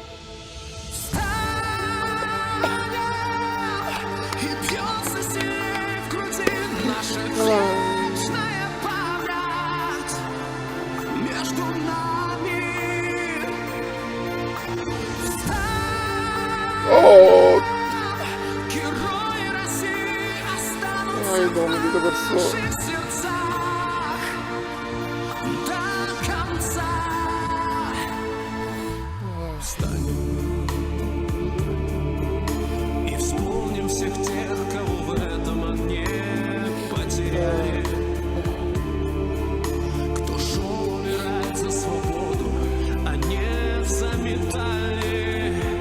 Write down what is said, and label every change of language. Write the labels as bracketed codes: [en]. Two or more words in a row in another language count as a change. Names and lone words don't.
[ru] И бьется сильнее в груди наша вечная память между нами. Oh, Герои России останутся ai, в [it] Domini, che persone. [ru] наших сердцах до конца. Встанем и вспомним всех тех, кого в этом огне потеряли, кто шел умирать за свободу, а не за медали.